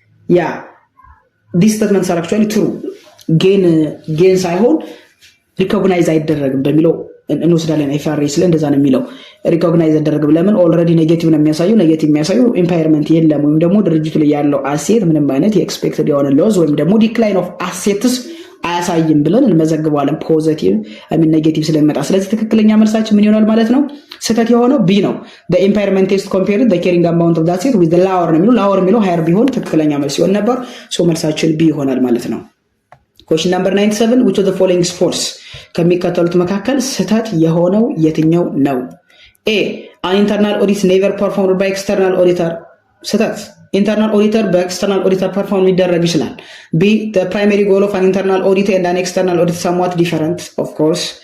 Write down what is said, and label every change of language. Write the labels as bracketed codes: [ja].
[en] Yeah, these statements are actually true. [am] gain ሳይሆን recognize አይደረግም በሚለው እንወስዳለን። አይፋሬስ ለእንደዛ ነው የሚለው ሪኮግናይዝ ያደረገ ለምን ኦልሬዲ ኔጌቲቭ ነው የሚያሳየው። ኔጌቲቭ የሚያሳየው ኢምፓየርመንት የለም ወይም ደግሞ ድርጅቱ ላይ ያለው አሴት ምንም አይነት የኤክስፔክትድ የሆነ ሎዝ ወይም ደግሞ ዲክላይን ኦፍ አሴትስ አያሳይም ብለን እንመዘግባለን። ፖዚቲቭ ኔጌቲቭ ስለሚመጣ ስለዚህ ትክክለኛ መልሳችን ምን ይሆናል ማለት ነው? [en] ስህተት የሆነው ቢ ነው። the impairment test compared the carrying amount of the asset with the lower ነው የሚለው lower የሚለው higher ቢሆን ትክክለኛ መልስ ይሆን ነበር። ሶ መልሳችን ቢ ይሆናል ማለት ነው። question number 97 which of the following is false? [am] ከሚከተሉት መካከል ስህተት የሆነው የትኛው ነው? [en] A an internal audit never performed by external auditor ስህተት internal auditor በexternal auditor perform ሊደረግ ይችላል። B the primary goal of an internal audit and an external audit somewhat different of course.